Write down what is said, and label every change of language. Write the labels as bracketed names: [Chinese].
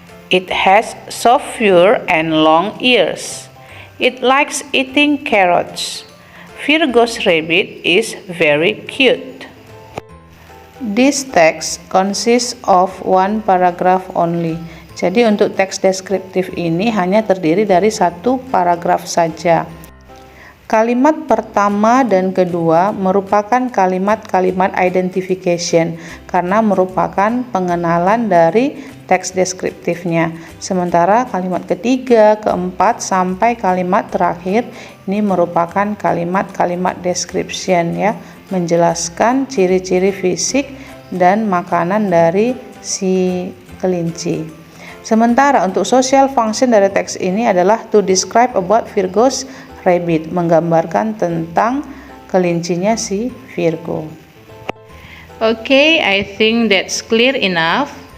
[English] It has soft fur and long ears. It likes eating carrots. Virgo's rabbit is very cute. This text consists of one paragraph only. [Indonesian] Jadi untuk teks deskriptif ini hanya terdiri dari satu paragraf saja. Kalimat pertama dan kedua merupakan kalimat-kalimat identification karena merupakan pengenalan dari teks deskriptifnya. Sementara kalimat ketiga, keempat, sampai kalimat terakhir ini merupakan kalimat-kalimat description ya, menjelaskan ciri-ciri fisik dan makanan dari si kelinci. Sementara untuk social function dari teks ini adalah [English] to describe about Virgo's rabbit, [Indonesian] menggambarkan tentang kelincinya si Virgo. [English] Okay, I think that's clear enough.